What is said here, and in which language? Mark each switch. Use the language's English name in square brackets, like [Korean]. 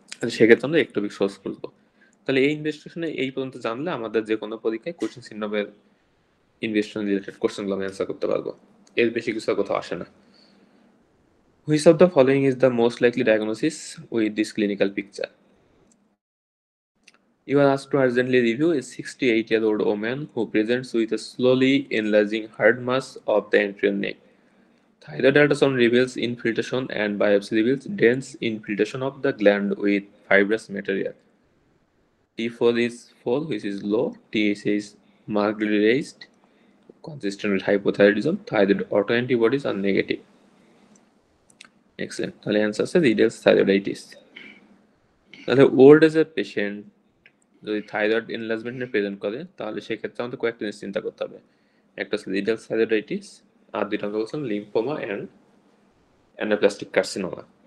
[Bangla] সেক্ষেত্রে আমরা একটু সোর্স করবো। তাহলে এই ইনভেস্টিগেশনে এই পর্যন্ত জানলে আমাদের যে কোনো পরীক্ষায় কোচিং সিনড্রোমের ইনভেস্টিগেশন রিলেটেড কোশ্চেনগুলো আমি অ্যান্সার করতে পারবো। এর বেশি কিছু আর কোথাও আসে না। [English] Which of the following is the most likely diagnosis with this clinical picture? You are asked to urgently review a 68-year-old woman who presents with a slowly enlarging hard mass of the anterior neck. Thyroid ultrasound reveals infiltration and biopsy reveals dense infiltration of the gland with fibrous material. T4 is 4, which is low. TSH is markedly raised, consistent with hypothyroidism. Thyroid autoantibodies are negative. Excellent. [Bangla] তাহলে answer আছে রিডেলস thyroiditis. তাহলে old as a patient যদি thyroid enlargement present করে তাহলে সেক্ষেত্রে আমাদের কয়েকটা জিনিস চিন্তা করতে হবে। একটা হচ্ছে রিডেলস থাইরয়েডাইটিস, আর দুইটা আমরা বলছিলাম লিম্ফোমা অ্যান্ড অ্যানাপ্লাস্টিক কার্সিনোমা।